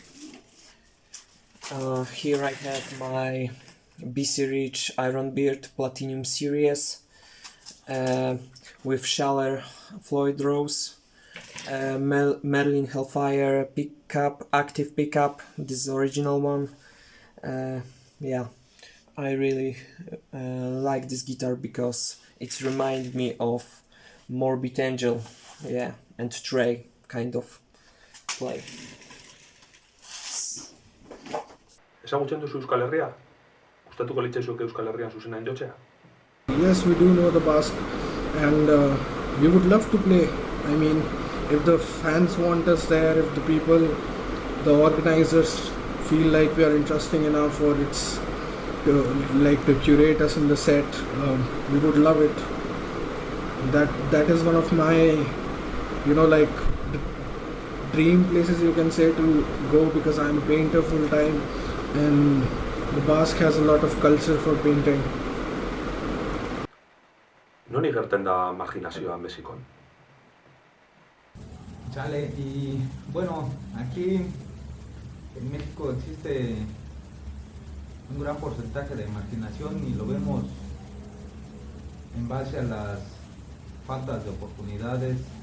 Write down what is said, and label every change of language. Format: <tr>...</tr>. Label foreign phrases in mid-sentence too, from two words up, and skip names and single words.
<en>Here I have my BC Rich Ironbeard Platinum Series with Schaller Floyd Rose, Merlin Hellfire pickup, active pickup, this is the original one, Yeah, I really like this guitar because it reminds me of Morbid Angel, yeah, and Trey kind of play.</en> <eu>Ezagutzen duzu Euskal Herria? Gustatuko litzaizuke Euskal Herrian zuzenean jotzea?</eu> <en>Yes, we do know the Basque, and we would love to play. I mean, if the fans want us there, if the people, the organizers feel like we are interesting enough, or it's to curate us in the set, we would love it. That is one of my, dream places, you can say, to go, because I'm a painter full time, and the Basque has a lot of culture for painting.</en> <eu>Non igerten da marginazioa Mexikon?</eu> <es>Chale, y bueno, aquí en México existe un gran porcentaje de marginación y lo vemos en base a las faltas de oportunidades,</es>